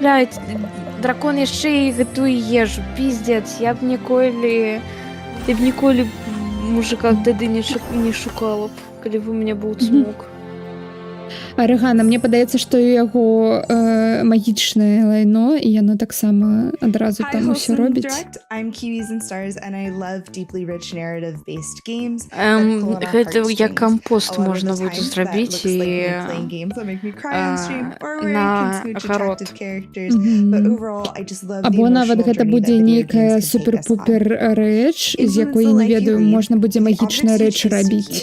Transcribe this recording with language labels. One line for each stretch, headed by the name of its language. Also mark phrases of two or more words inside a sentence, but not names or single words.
Belarusian: Блядь, дракон яшчэ і гатуе ежу, пиздец, я б ніколі мужика тады не шукала б, калі б у мяне быў цмок. Арыгана, мне падаецца, што ў яго магічнае лайно, і яно таксама адразу там усё робіць.
English: I'm Kiwis and Stars, and I love deeply rich narrative-based games.
Belarusian: Гэта як кампост можна будзе зрабіць і на агарод. Або нават гэта будзе нейкая супер-пупер рэч, з якой, не ведаю, можна будзе магічная рэч рабіць.